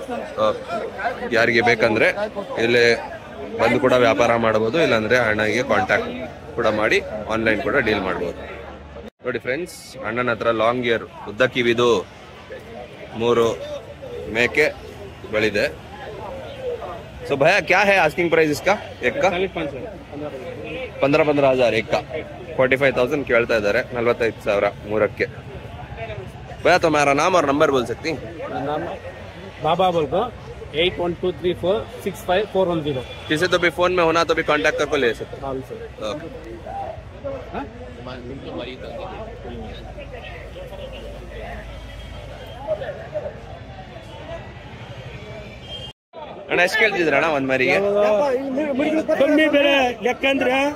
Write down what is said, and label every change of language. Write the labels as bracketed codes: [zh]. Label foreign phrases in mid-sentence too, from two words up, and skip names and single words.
[kn] ಯಾರಿಗೆ ಬೇಕಂದ್ರೆ ಇಲ್ಲಿ ಬಂದು ಕೂಡ ವ್ಯಾಪಾರ ಮಾಡಬಹುದು, ಇಲ್ಲಾಂದ್ರೆ ಅಣ್ಣಗೆ ಕಾಂಟ್ಯಾಕ್ಟ್ ಕೂಡ ಮಾಡಿ ಆನ್ಲೈನ್ ಕೂಡ ಡೀಲ್ ಮಾಡಬಹುದು. ನೋಡಿ ಫ್ರೆಂಡ್ಸ್, ಅಣ್ಣನ ಹತ್ರ [en] long ear [kn] ಉದ್ದ ಕಿವಿದು 3 ಮೇಕೆ ಬಳಿದೆ. [hi] तो भैया क्या है [en] asking price [hi] इसका? एक का 15,000 एक का 45,000 [kn] ಕೇಳ್ತಾ ಇದ್ದಾರೆ. 45,000 ಮೂರಕ್ಕೆ. [hi] भैया तुम्हारा नाम और नंबर बोल सकती? बाबा बोलकर 8123465410. किसी तो भी फोन में होना तो भी कांटेक्ट करके ले सकते. [kn] ಅಣ್ಣ ಎಷ್ಟು ಕೇಳ್ತಿದ್ರಣ್ಣ ಒಂದ್ ಮರಿಗೆ? ಕಮ್ಮಿ ಬೇರೆ ಯಾಕಂದ್ರೆ